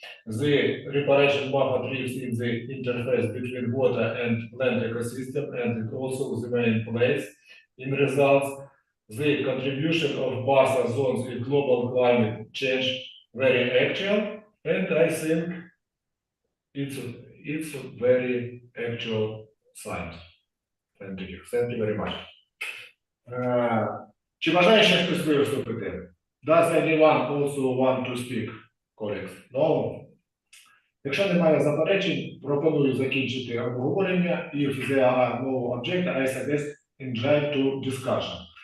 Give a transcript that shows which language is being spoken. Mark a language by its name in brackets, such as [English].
[English] The reparation buffer trees in the interface between water and land ecosystem, and it also the main place in results. The contribution of buffer zones in global climate change very actual, and I think it's a very actual science. Thank you. Thank you very much. [Ukrainian] Чи бажає ще хтось виступити? [English] Does anyone also want to speak, colleagues? No? [Ukrainian] Якщо немає заперечень, пропоную закінчити обговорення. [English] If there are no objections, I suggest engage to discussion.